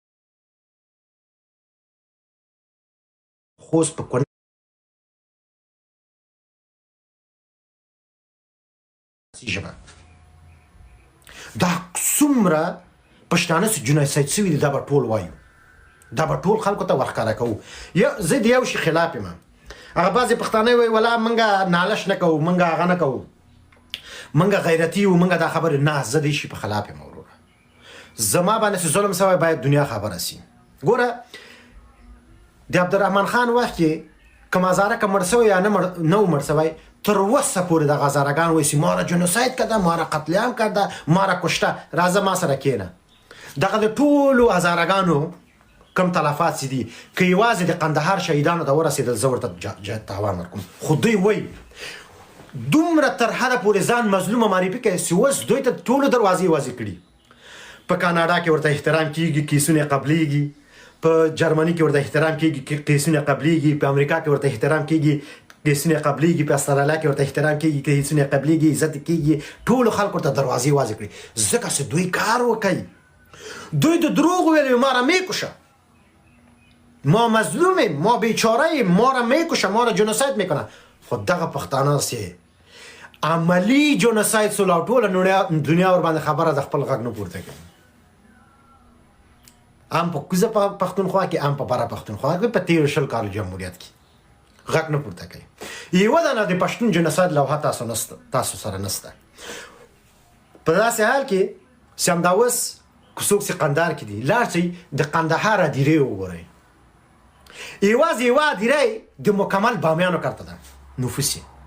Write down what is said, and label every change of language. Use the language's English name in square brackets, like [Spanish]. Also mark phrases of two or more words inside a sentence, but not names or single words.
[Pashto] ژبه دا څومره پښتانه چې جنایسایت شوي دي دا به ټول وایو دا به ټول خلکو ته ورښکاره کوو زه د یو شي خلاف یم هغه بعضې پښتانه وایي ولا موږ نالش نه کوو موږ هغه نه کوو موږ غیرتي یو موږ دا خبرې نه زه د شي په خلاف یم وروره زما باندې چې ظلم شوی باید دنیا خبره سي ګوره د عبدالرحمن خان وخت کې کوم هزاره که مړ شوی یا نه و مړ شوی تر اوسه پورې دغه هزارهګان وایي چې [Persian] ما را جنوساید کرده ما را [Pashto] قتل عام کرده ما را کشته راځه ما سره کښېنه دغه د ټولو هزارهګانو کم تلفات چې دي که یوازې د قندهار شهیدانو ته ورسېدل زه ورته تاوان ورکوم خو دوی وایي دومره تر حده پورې ځان مظلومه معرفي کوي چې اوس دوی ته ټولو دروازې وازې کړي په کاناډا کې ورته احترام کېږي کیسونه قبلیږي په جرمني کې ورته احترام کېږي کیسونه قبلیږي په امریکا کې ورته احترام کېږي کیسونه قبلیږي په استرالیا کې ورته احترام کېږي کیسونه قبلیږي عزت کېږي ټولو خلکو ته دروازې وازې کړي ځکه چې دوی کار وکوي دوی د دروغ ویلي [Persian] ما را میکشه ما مظلومیم ما بیچارهیم ما را میکشه ما را جنوساید میکنه [Pashto] خو دغه پښتانه چې عملی جنوساید سول او ټوله دنیا ورباندې خبره د خپل غږ نه پورته کوي هم په کوزه پښتونخوا کې هم په بره پښتونخوا کې په 13 کال جمهوریت کې غږ نه پورته کوي یوه دانه د پښتون جنوساید لوحه تاسو سره نشته په داسې حال کې چې همدا اوس څوک چې قندهار کې دي لاړ شئ د قندهار هدیرې وګورئ یوازې یوه هدیره د مکمل بامیانو کرته ده نفوس یې